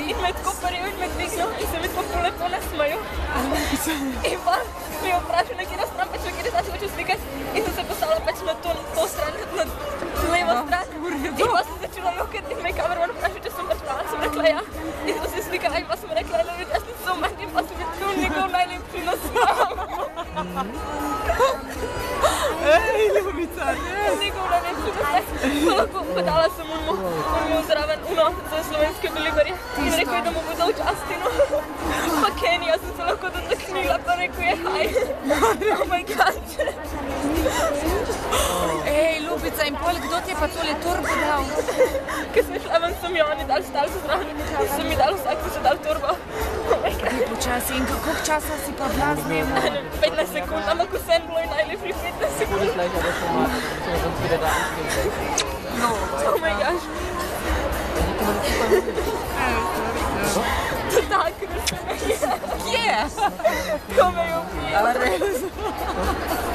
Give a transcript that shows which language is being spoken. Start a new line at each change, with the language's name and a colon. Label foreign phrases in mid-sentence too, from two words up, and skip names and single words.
Slovenian: In me je tako paril in me dvignil. In se mi tako ful lepo nasmejal. In pa mi je vprašal, na katero stran, pač na katero stran se hoče slikati. In sem se postavila pač na to stran, na levo stran. In pa sem začela jokati in me je kamerman vprašal, če sem pač prava. Sem rekla ja. In sem se slikala in pa sem rekla,
English: I love you, Justin, so much.
Slovenian: In pa sem videla njegov najlepši nasmeh. Ej, ljubica, ne. Njegov najlepši nasmeh. Podala sem mu zraven za slovenske deliverje. In rekel je, da mu bo dal Justinu. Pa Kenny, jaz sem se lahko dotaknila, pa rekel je hi.
English: Oh my god.
Slovenian: Ej, ljubica, in pol, kdo ti je pa tole torbo dal? Ker sem šla ven, so mi oni dali stali se zraven. In so mi dali vsak, ko so dali torbo.
English: Oh my god.
Slovenian: Počasi, in koliko časa si pa bila z njim? 15 sekund, ampak vseeno bilo je najlepših 15 sekund. No.
English: Oh my gosh.
Slovenian: Tak, Kje? ko me je ubijal. A res?